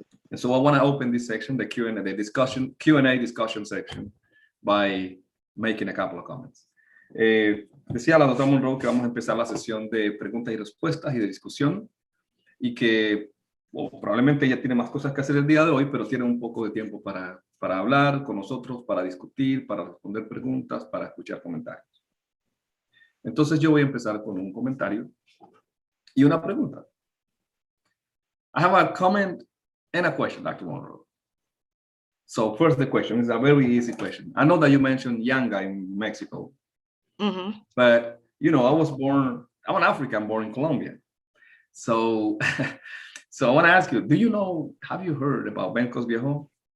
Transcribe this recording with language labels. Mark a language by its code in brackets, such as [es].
[en] And so I want to open this section, the Q&A, Q&A discussion section, by making a couple of comments. [es] Decía la doctora Monroe que vamos a empezar la sesión de preguntas y respuestas y de discusión, y que probablemente ella tiene más cosas que hacer el día de hoy, pero tiene un poco de tiempo para hablar con nosotros, para discutir, para responder preguntas, para escuchar comentarios. Entonces yo voy a empezar con un comentario y una pregunta. [en] I have a comment and a question, Dr. Monroe. So first, the question is a very easy question. I know that you mentioned Yanga in Mexico, but I'm an African born in Colombia. So I want to ask you, have you heard about Bencos Viejos?